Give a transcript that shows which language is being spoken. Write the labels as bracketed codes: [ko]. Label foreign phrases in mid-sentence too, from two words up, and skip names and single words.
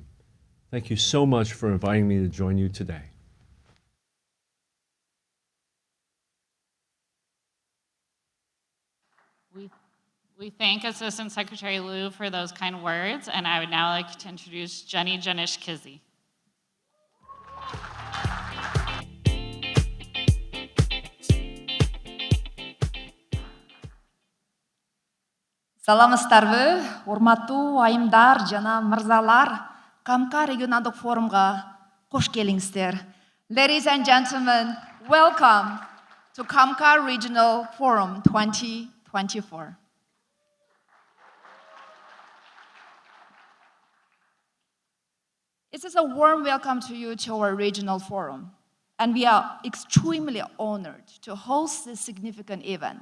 [en] Thank you so much for inviting me to join you today. We thank Assistant Secretary Liu for those kind words, and I would now like to introduce Jenish Kyzy. [ky] Саламатсыздарбы, урматтуу айымдар жана мырзалар, CAMCA регионалдык форумга кош келиңиздер. [en] Ladies and gentlemen, welcome to CAMCA Regional Forum 2024. It is a warm welcome to you to our regional forum, and we are extremely honored to host this significant event.